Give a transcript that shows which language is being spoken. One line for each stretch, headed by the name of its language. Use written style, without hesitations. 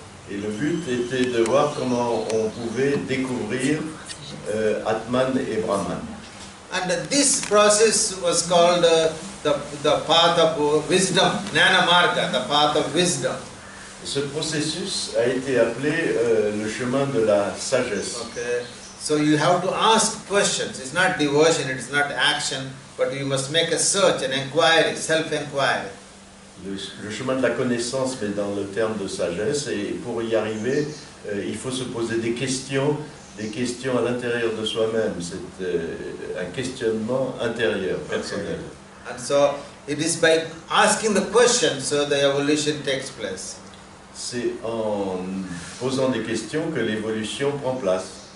French: Et le but était de voir comment on pouvait découvrir Atman et Brahman.
English: And this process was called the path of wisdom, Jnana Marga, the path of wisdom.
French: Ce processus a été appelé le chemin de la sagesse.
English: Okay. So you have to ask questions. It's not devotion, it's not action, but you must make a search, an inquiry, self-inquiry.
French: Le chemin de la connaissance, mais dans le terme de sagesse, et pour y arriver, il faut se poser des questions des questions à l'intérieur de soi-même, c'est un questionnement intérieur, personnel.
English: And so it is by asking the question so the evolution takes place.
French: C'est en posant des questions que l'évolution prend place.